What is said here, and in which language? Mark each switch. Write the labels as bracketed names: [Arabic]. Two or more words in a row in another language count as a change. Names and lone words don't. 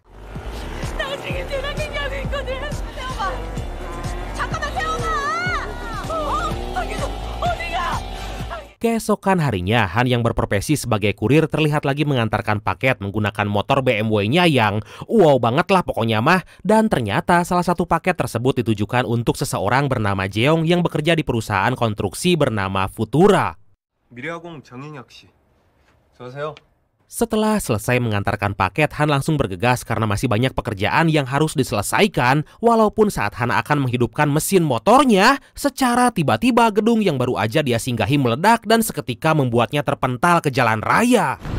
[Indonesian] Keesokan harinya, Han yang berprofesi sebagai kurir terlihat lagi mengantarkan paket menggunakan motor BMW-nya yang wow banget lah pokoknya mah. Dan ternyata salah satu paket tersebut ditujukan untuk seseorang bernama Jeong yang bekerja di perusahaan konstruksi bernama Futura. [Korean] 미래화공 정인혁 씨. 저세요. [Indonesian] Setelah selesai mengantarkan paket, Han langsung bergegas karena masih banyak pekerjaan yang harus diselesaikan. Walaupun saat Han akan menghidupkan mesin motornya, secara tiba-tiba gedung yang baru aja dia singgahi meledak dan seketika membuatnya terpental ke jalan raya.